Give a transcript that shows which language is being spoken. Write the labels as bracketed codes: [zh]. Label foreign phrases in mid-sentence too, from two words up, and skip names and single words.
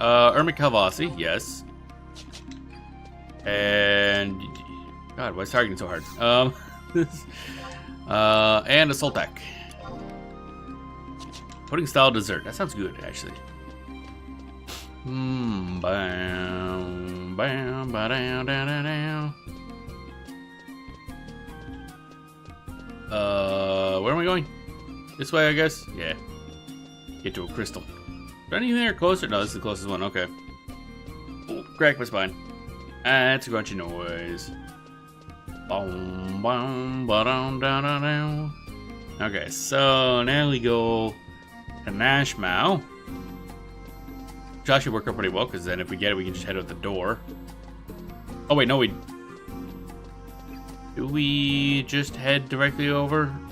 [en] Ermic Havasi, yes. And God, why is targeting so hard? And a Sultak. Pudding style dessert. That sounds good, actually. Bam, bam, ba down, down, down, down. Where am I going? This way, I guess? Yeah. Get to a crystal. Is there anything there closer? No, this is the closest one. Okay. Oh, crack my spine. That's a crunchy noise. Boom, boom, ba-dum, da, da, da. Okay, so now we go to Nashmau. Which actually work out pretty well, because then if we get it, we can just head out the door. Oh, wait, no, do we just head directly over?